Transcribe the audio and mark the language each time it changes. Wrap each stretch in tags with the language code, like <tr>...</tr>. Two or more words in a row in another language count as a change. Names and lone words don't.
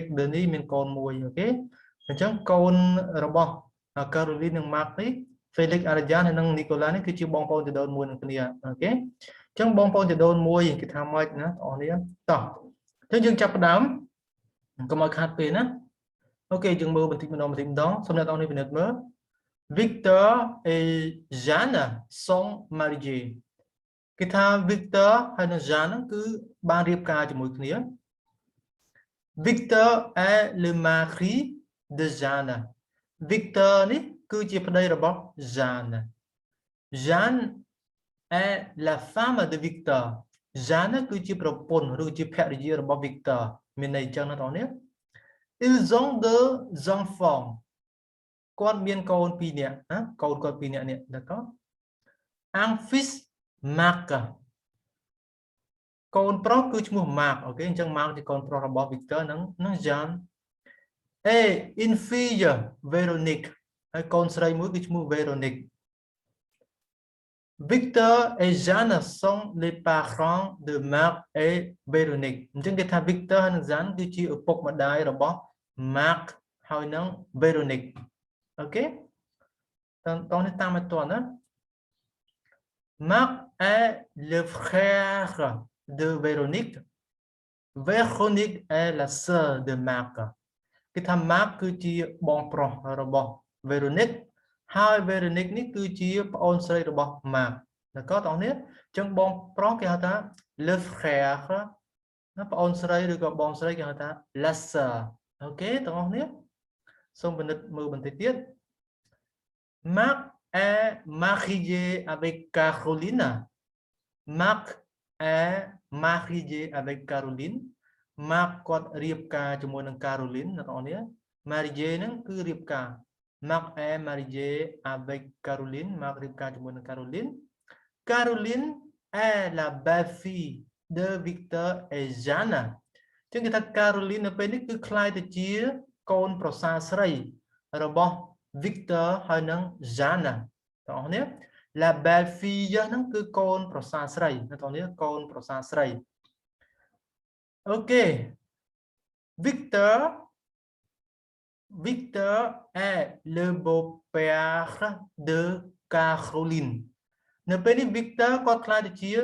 <km>Denis មានកូន1អូខេអញ្ចឹងកូនរបស់ Caroline និង Mark នេះ Felix Ariane ហើយនិង Nicolas នេះគឺជាបងប្អូនជីដូនមួយនឹងគ្នាអូខេចឹងបងប្អូនជីដូនមួយ គេថាម៉េចណាបងប្អូនតោះអញ្ចឹងយើងចាប់ផ្ដើមកុំឲ្យខាតពេលណាអូខេយើងមើលបន្តិចម្ដងសូមអ្នក បងប្អូនពិនិត្យមើល</km> <fr>Victor et Jeanne sont mariés</fr> <km>គេថា Victor ហើយនិង Jeanne គឺបានរៀបការ ជាមួយគ្នា</km> <fr>Victor est le mari de Jeanne</fr> <km>Victor នេះគឺជាប្តីរបស់ Jeanne</km> <fr>Jeanne est la femme de Victor</fr> <km>Jeanne គឺជាប្រពន្ធឬជាភរិយារបស់ Victor មានន័យចឹងណាបងប្អូន</km> <fr>Ils ont deux enfants</fr> <km>គាត់មានកូន2នាក់ណាកូនគាត់2នាក់នេះ</km> <fr>d'accord un fils Marc</fr> <km>កូនប្រុសគឺឈ្មោះ Marc អូខេអញ្ចឹង Marc ជាកូនប្រុសរបស់ Victor និង Jeanne</km> <fr>et une fille Véronique</fr> <km>ហើយកូនស្រីមួយគឺឈ្មោះ Véronique</km> <fr>Victor et Jeanne sont les parents de Marc et Véronique</fr> <km>អញ្ចឹងគេថា Victor និង Jeanne គឺជាឪពុកម្ដាយរបស់ Marc ហើយនិង Véronique អូខេតោះនេះតាមឲ្យតន់ណា</km> <fr>Marc est le frère de Véronique Véronique est la sœur de Marc</fr> <km>គេថា Marc គឺជាបងប្រុសរបស់ Véronique ហើយ Véronique នេះគឺជាប្អូនស្រីរបស់ Marc d'accord បងប្អូននេះអញ្ចឹងបងប្រុសគេហៅថា le frère ណាប្អូនស្រីឬក៏បងស្រីគេហៅថា</km> <fr>la sœur</fr> <km>អូខេបងប្អូននេះសូមពិនិត្យមើលបន្តិចទៀត</km> <fr>Marc est marié avec Caroline Marc est marié avec Caroline</fr> <km>Marc គាត់រៀបការជាមួយនឹង Caroline ណាបងប្អូននេះ marié ហ្នឹងគឺរៀបការ</km> <fr>Marc est marié avec Caroline</fr> <km>Marc រៀបការជាមួយនឹង Caroline</km> <fr>Caroline est la belle-fille de Victor et</fr> <km>Jeanne ចឹងគេថា Caroline នៅពេលនេះគឺคล้ายទៅជាកូនប្រសារស្រីរបស់ Victor ហើយនិង Jeanne បងប្អូននេះ</km> <fr>la belle-fille</fr> <km>ហ្នឹងគឺកូនប្រសារស្រីណាបងប្អូននេះកូនប្រសារស្រីអូខេ</km> <fr>Victor est le beau-père de Caroline</fr> <km>នៅពេលនេះ Victor គាត់ខ្លាចទៅជា</km>